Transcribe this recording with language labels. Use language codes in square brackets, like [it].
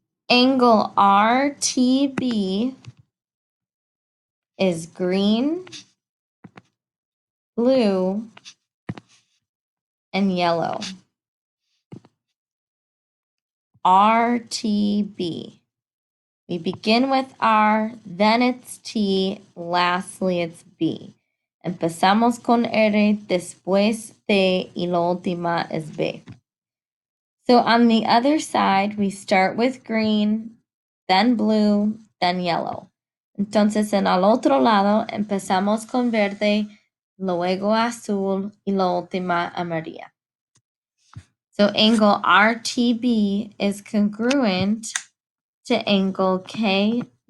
[en] Angle RTB is green, blue, and yellow. RTB. We begin with R, then it's T, lastly it's B. [es] Empezamos con R, después T, y la última es B. [en] So on the other side, we start with green, then blue, then yellow. [es] Entonces en el otro lado, empezamos con verde, luego azul, y la última amarilla. [en] So angle RTB is congruent to angle KUS.